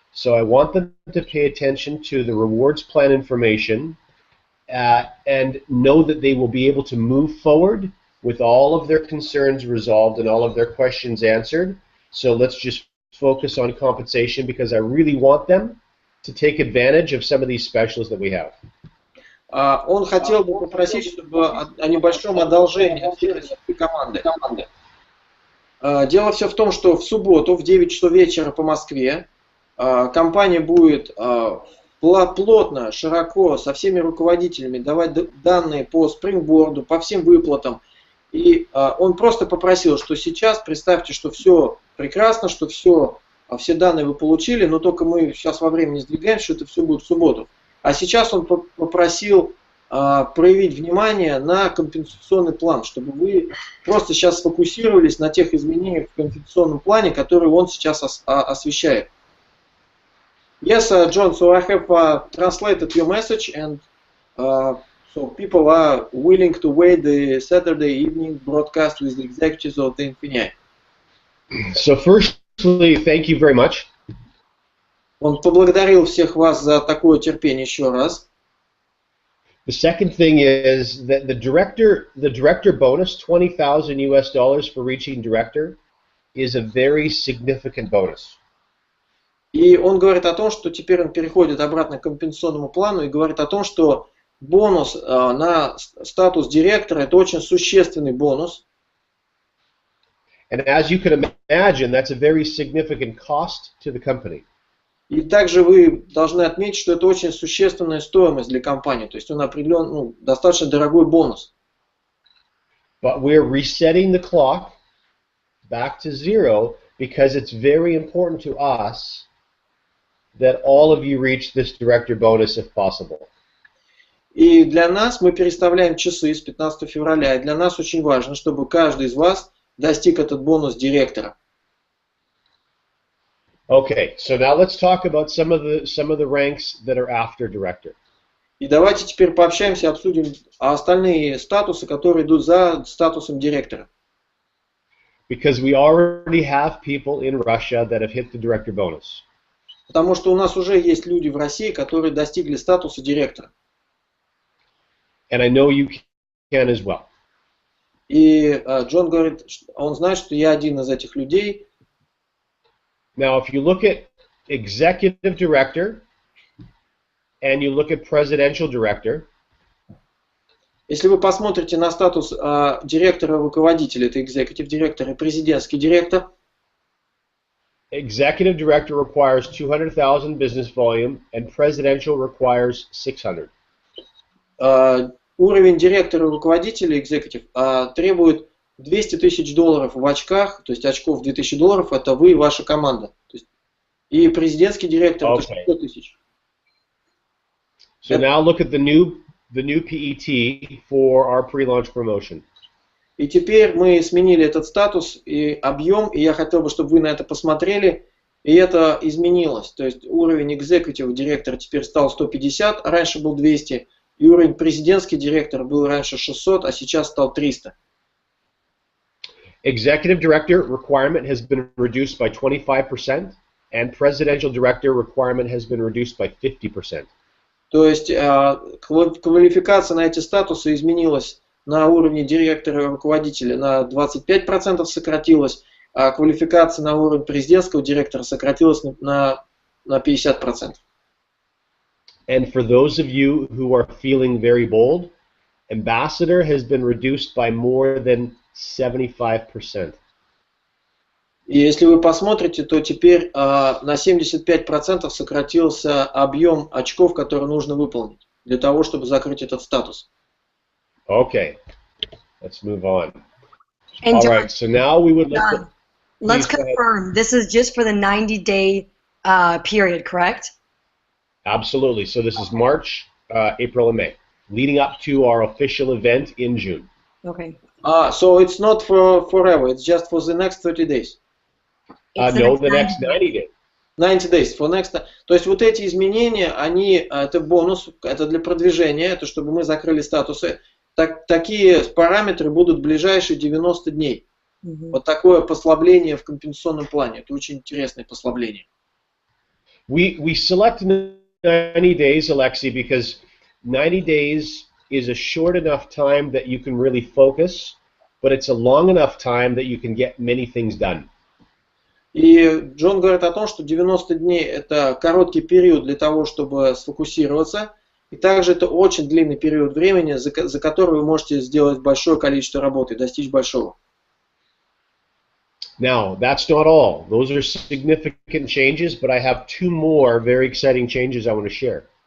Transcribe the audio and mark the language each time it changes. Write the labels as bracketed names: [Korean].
[English] So I want them to pay attention to the rewards plan information and know that they will be able to move forward with all of their concerns resolved and all of their questions answered. So let's just focus on compensation because I really want them to take advantage of some of these specials that we have. [Russian] Он хотел бы попросить, чтобы о небольшом одолжении от всей команды. Дело все в том, что в субботу в 9 часов вечера по Москве компания будет плотно, широко, со всеми руководителями давать данные по спрингборду, по всем выплатам. И он просто попросил, что сейчас представьте, что все прекрасно, что все данные вы получили, но только мы сейчас во времени сдвигаем, что это все будет в субботу. А сейчас он попросил проявить внимание на компенсационный план, чтобы вы просто сейчас сфокусировались на тех изменениях в компенсационном плане, которые он сейчас освещает. [English] Yes, John, so I have translated your message, and so people are willing to wait the Saturday evening broadcast with the executives of the INFINII. So firstly, thank you very much. [Russian] Он поблагодарил всех вас за такое терпение еще раз. [English] The second thing is that the director bonus, $20,000 for reaching director, is a very significant bonus. [Russian] И он говорит о том, что теперь он переходит обратно к компенсационному плану и говорит о том, что бонус на статус директора – это очень существенный бонус. [English] And as you can imagine, that's a very significant cost to the company. [Russian] И также вы должны отметить, что это очень существенная стоимость для компании, то есть он определен, достаточно дорогой бонус. [English] But we're resetting the clock back to zero because it's very important to us that all of you reach this director bonus if possible. [Russian] И для нас мы переставляем часы с 15 февраля, и для нас очень важно, чтобы каждый из вас достиг этот бонус директора. [English] Okay, so now let's talk about some of the ranks that are after director. [Russian] И давайте теперь пообщаемся, обсудим остальные статусы, которые идут за статусом директора. [English] Because we already have people in Russia that have hit the director bonus. [Russian] Потому что у нас уже есть люди в России, которые достигли статуса директора. [English] And I know you can as well. [Russian] И Джон говорит, он знает, что я один из этих людей. [English] Now, if you look at executive director and you look at presidential director, [Russian] если вы посмотрите на статус директора-руководителя, это executive директор и президентский директор. [English] Executive director requires 200,000 business volume and presidential requires 600. [Russian] Уровень директора-руководителя, executive, требует $200,000 в очках, то есть очков $2000, это вы и ваша команда. То есть, и президентский директор это 600 тысяч. [English] So now look at the new PET for our pre-launch promotion. [Russian] И теперь мы сменили этот статус и объем, и я хотел бы, чтобы вы на это посмотрели, и это изменилось. То есть уровень executive директора теперь стал 150, а раньше был 200, и уровень президентский директор был раньше 600, а сейчас стал 300. [English] Executive director requirement has been reduced by 25%, and presidential director requirement has been reduced by 50%. [Russian] То есть квалификация на эти статусы изменилась на уровне директора и руководителя на 25% сократилась, а квалификация на уровень президентского директора сократилась на 50%. [English] And for those of you who are feeling very bold, ambassador has been reduced by more than 75%. [Russian] И если вы посмотрите, то теперь на 75% сократился объем очков, которые нужно выполнить для того, чтобы закрыть этот статус. [English] Okay, let's move on. And All John, right, so now we would like to... let's Please go ahead. confirm, this is just for the 90-day period, correct? Absolutely. So this is March, April, and May, leading up to our official event in June. Okay. So it's not for forever, it's just for the next 30 days. No, the next 90 days. 90 days. For next... [Russian] То есть вот эти изменения, это бонус, это для продвижения, это чтобы мы закрыли статусы. Такие параметры будут в ближайшие 90 дней. Вот такое послабление в компенсационном плане. Это очень интересное послабление. [English] We select 90 days, Alexei, because 90 days is a short enough time that you can really focus, but it's a long enough time that you can get many things done. [Russian] И Джон говорит о том, что 90 дней это короткий период для того, чтобы сфокусироваться, И также это очень длинный период времени, за который вы можете сделать большое количество работы, достичь большого. [English] Now, that's not all. Those are significant changes, but I have two more very exciting changes I want to share.